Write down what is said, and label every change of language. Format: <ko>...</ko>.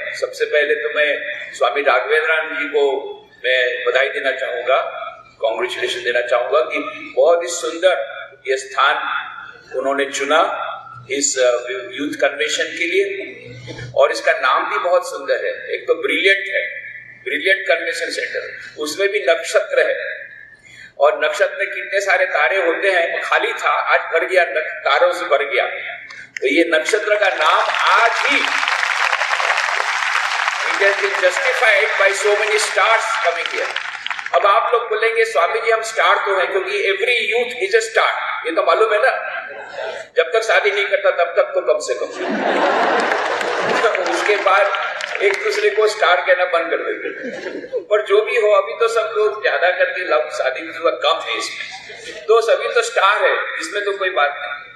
<hi>सबसे पहले तो मैं स्वामी राघवेंद्रानंद जी को मैं बधाई देना चाहूंगा, कॉन्ग्रेचुलेशन देना चाहूंगा कि बहुत ही सुंदर ये स्थान उन्होंने चुना इस यूथ कन्वेंशन के लिए, और इसका नाम भी बहुत सुंदर है। एक तो ब्रिलियंट है, ब्रिलियंट कन्वेंशन सेंटर, उसमें भी नक्षत्र है, और नक्षत्र में कितने सारे तारे होते हैं, खाली था, आज भर गया, तारों से भर गया। तो ये नक्षत्र का नाम आज ही</hi> <en>it has been justified by so many stars coming here।</en> <hi>अब आप लोग बोलेंगे स्वामी जी हम स्टार तो हैं, क्योंकि</hi> <en>every youth is a star,</en> <hi>ये तो मालूम है ना। जब तक शादी नहीं करता तब तक तो कम से कम उसके बाद एक दूसरे को स्टार कहना बंद कर देते। पर जो भी हो, अभी तो सब लोग ज्यादा करके लव शादी कम है इसमें, तो सभी तो स्टार है, इसमें तो कोई बात नहीं।</hi>